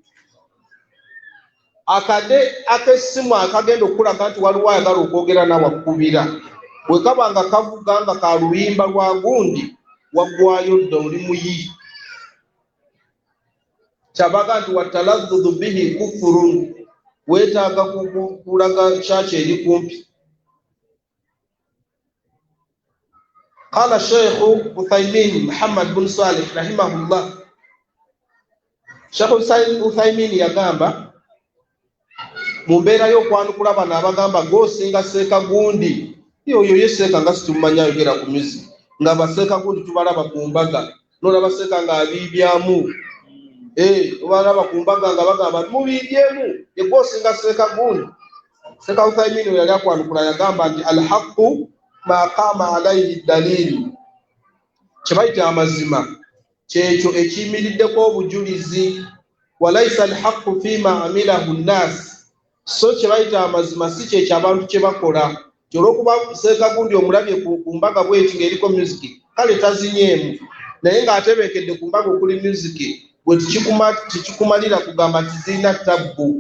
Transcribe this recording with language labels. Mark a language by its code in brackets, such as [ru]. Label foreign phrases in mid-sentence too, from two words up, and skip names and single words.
[lg] Akade ak'essimu akagenda okulaga nti waliwo ayagala okwogera nawe akubira, bwe kaba nga kavuga nga ka luyimba lwa gundi, waggwayo dda oli muyi. Kyabaga nti [ar] وتلذذ به كفر, [lg] weetaaga kulaga kyaki eri kumpi. Qala Sheikh Uthaymin Muhammad bin Salih rahimahullah, Sheikh Uthaymin yagamba mu mbeera y'okwanukula bano abagamba goosinga seeka gundi, yoyo yeseeka nga situmanya ayogera ku music, nga baseeka gundi tubalaba ku mbaga, n'olaba seeka nga abiibyamu, obalaba ku mbaga nga bagamba mubiibyemu, ye goosinga seeka gundi. Sheikh Uthaymin yali akwanukula yagamba nti [ar] الحق ما قام عليه الدليل, [lg] kye bayita amazima kyekyo ekiyimiriddeko obujulizi. [ar] وليس الحق فيما عمله الناس, [lg] so kye bayita amazima si kyekyo abantu kye bakola. Olw'okuba seeka gundi omulabye ku mbaga bw'eti ng'eriko musiki, kale tazinyeemu, naye ng'atebeekedde ku mbaga okuli musiki, bwe tikikumalira kugamba nti zirina tabbu.